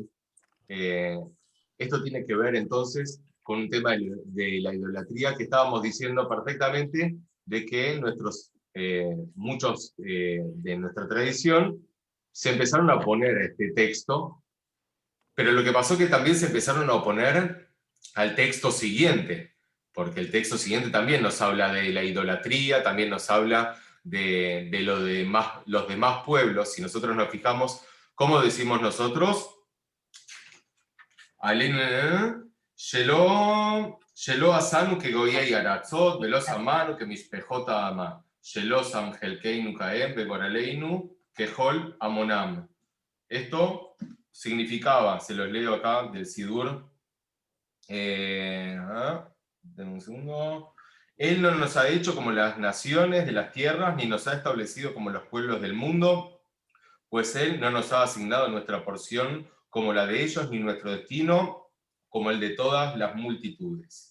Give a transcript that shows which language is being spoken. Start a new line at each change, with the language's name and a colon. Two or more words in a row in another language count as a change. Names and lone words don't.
Spanish: Esto tiene que ver entonces con un tema de la idolatría que estábamos diciendo perfectamente, de que muchos de nuestra tradición se empezaron a oponer a este texto, pero lo que pasó es que también se empezaron a oponer al texto siguiente, porque el texto siguiente también nos habla de la idolatría, también nos habla de los demás pueblos. Si nosotros nos fijamos, ¿cómo decimos nosotros?
Hebrew: שלא עשנו כגויי ארצות, ולא שמענו כמשפחות העמה, שלא שם חלקנו כהם וגורלנו ככל עמונם.
Spanish: Esto significaba, se los leo acá del Sidur, denme un segundo. Él no nos ha hecho como las naciones de las tierras, ni nos ha establecido como los pueblos del mundo, pues Él no nos ha asignado nuestra porción como la de ellos, ni nuestro destino como el de todas las multitudes.